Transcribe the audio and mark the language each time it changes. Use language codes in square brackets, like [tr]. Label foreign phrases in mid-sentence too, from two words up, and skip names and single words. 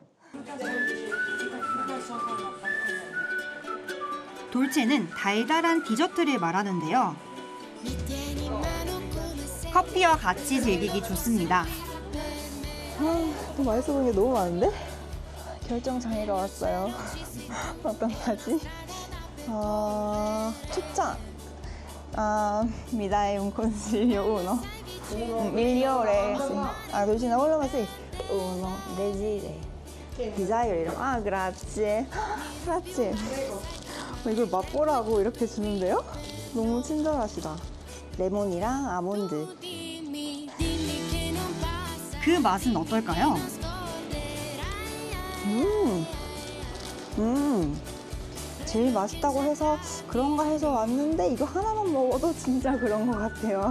[ko] 돌체는 달달한 디저트를 말하는데요. 커피와 같이 즐기기 좋습니다. 또 맛있어 보이는 게 너무 많은데? 결정 장애가 왔어요. 어떤 거지? 추천. [it] Mi dai un consiglio, uno? Migliore, sì. Cucina quello ma sì. Uno, [en] desire. Desire 이런. [it] grazie. grazie. [ko] 이걸 맛보라고 이렇게 주는데요? 너무 친절하시다. 레몬이랑 아몬드. 그 맛은 어떨까요? 제일 맛있다고 해서 그런가 해서 왔는데 이거 하나만 먹어도 진짜 그런 것 같아요.